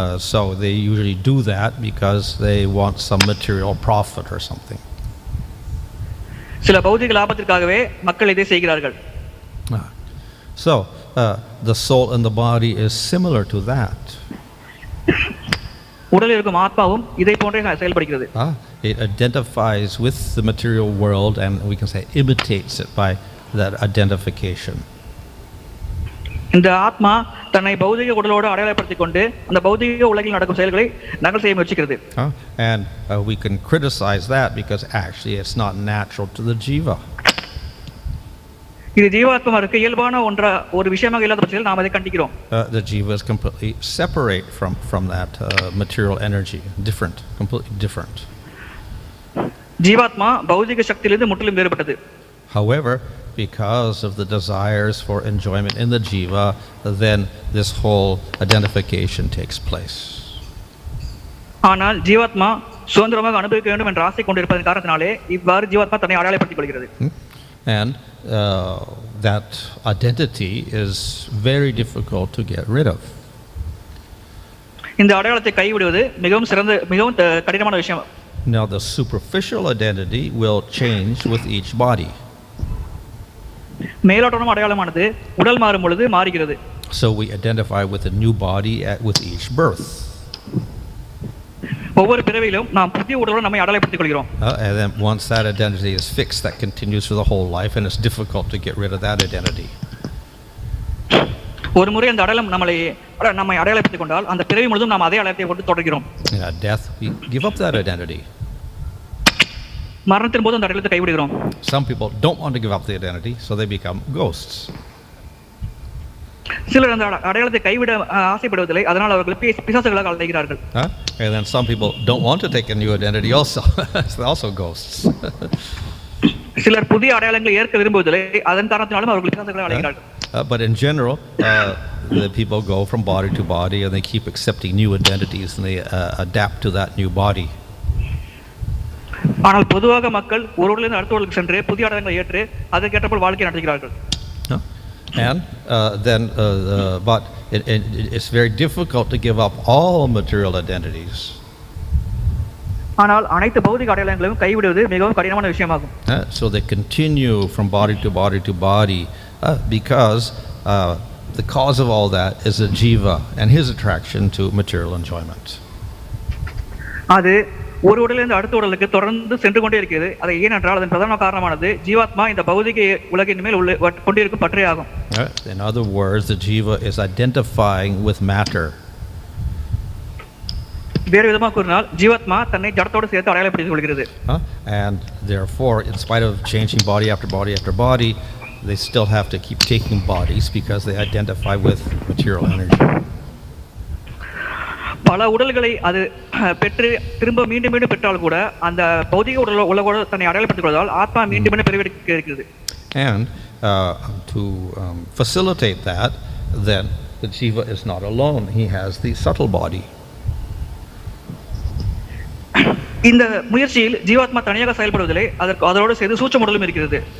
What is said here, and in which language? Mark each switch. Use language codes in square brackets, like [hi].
[en] So they usually do that because they want some material profit or something. [ta] சில பௌதிக லாபத்திற்காகவே மக்கள் இதை செய்கிறார்கள். [en] So the soul and the body is similar to that. [ta] உடலில் இருக்கும் ஆத்மாவும் இதை போன்றே செயல்படுகிறது. [en] It identifies with the material world and we can say imitates it by that identification. [ta] இந்த ஆத்மா தன்னை பௌதிக உடலோடு அடையாளப்படுத்திக் கொண்டு அந்த பௌதிக உலகில் நடக்கும் செயல்களை நகல் செய்ய முயற்சிக்கிறது. [en] And we can criticize that because actually it's not natural to the jiva. [ta] இது ஜீவாத்மாவுக்கு இயல்பான ஒரு விஷயமாக இல்லாத பட்சத்தில் நாம் அதை கண்டிக்கிறோம். [en] The jiva is completely separate from that material energy, different, completely different. [ta] ஜீவாத்மா பௌதிக சக்தியிலிருந்து முற்றிலும் வேறுபட்டது. [en] However, because of the desires for enjoyment in the jiva, then this whole identification takes place. [ta] ஆனால் ஜீவாத்மா சுதந்திரமாக அனுபவிக்க வேண்டும் என்ற ஆசை கொண்டிருப்பதன் காரணத்தினாலே இவ்வாறு ஜீவாத்மா தன்னை அடையாளப்படுத்திக் கொள்கிறது. [en] And that identity is very difficult to get rid of. [ta] இந்த அடையாளத்தை கைவிடுவது மிகவும் கடினமான விஷயம். [en] Now the superficial identity will change with each body. [ta] மேலோட்டமான அடையாளமானது உடல் மாறும் பொழுது மாறுகிறது. [en] So we identify with a new body with each birth. [ta] ஒவ்வொரு பிறவியிலும் நாம் புதிய உடலோடு நம்மை அடையாளப்படுத்திக் கொள்கிறோம். [en] And then once that identity is fixed, that continues for the whole life, and it's difficult to get rid of that identity. [ta] ஒரு முறை அந்த அடையாளம் நம்மை அடையாளப்படுத்திக் கொண்டால் அந்த பிறவி முழுதும் நாம் அதே அடையாளத்தை கொண்டு தொடர்கிறோம். [en] At death, we give up that identity. [ta] மரணத்தின் போது அந்த அடையாளத்தை கைவிடுகிறோம். [en] Some people don't want to give up the identity, so they become ghosts. [ta] சிலர் அந்த அடையாளத்தை கைவிட ஆசைப்படுவதில்லை, அதனால் அவர்கள் பிசாசுகளாக அலைகிறார்கள். [en] And then some people don't want to take a new identity also. They're also ghosts. [ta] சிலர் புதிய அடையாளங்களை ஏற்க விரும்புவதில்லை, அதன் காரணத்தினாலும் அவர்கள் பிசாசுகளாக அலைகிறார்கள். [en] But in general, the people go from body to body and they keep accepting new identities and they adapt to that new body. [ta] ஆனால் பொதுவாக மக்கள் ஒரு உடலிலிருந்து அடுத்த உடலுக்கு சென்று புதிய அடையாளங்களை ஏற்று அதற்கேற்றபோல் வாழ்க்கை நடத்துகிறார்கள். [en] And then but it's very difficult to give up all material identities. [ta] ஆனால் அனைத்து பௌதிக அடையாளங்களையும் கைவிடுவது மிகவும் கடினமான விஷயமாகும். [en] So they continue from body to body to body because the cause of all that is the jiva and his attraction to material enjoyment. [ta] அது ஒரு உடலிலிருந்து அடுத்த உடலுக்கு தொடர்ந்து சென்று கொண்டே இருக்கிறது. அது ஏனென்றால் அதன் பிரதான காரணமானது ஜீவாத்மா இந்த பௌதிக உலகின் மேல் கொண்டிருக்கும் பற்றே ஆகும். [en] In other words, the jiva is identifying with matter. [ta] வேறு விதமாக கூறினால் ஜீவாத்மா தன்னை ஜடத்தோடு சேர்த்து அடையாளப்படுத்திக் கொள்கிறது. [en] And therefore, in spite of changing body after body after body, they still have to keep taking bodies because they identify with material energy. [ta] பல உடல்களை அது பெற்று திரும்ப மீண்டும் மீண்டும் பெற்றால் கூட அந்த பௌதிக உலகோடு தன்னை அடையாளப்படுத்திக் கொள்வதால் ஆத்மா மீண்டும் மீண்டும் பெருவெடுக்க இருக்கிறது. [en] And to facilitate that, then the jiva is not alone. He has the subtle body. [ta] இந்த முயற்சியில் ஜீவாத்மா தனியாக செயல்படுவதில்லை, அதோடு சேர்த்து சூட்சும உடலும் இருக்கிறது.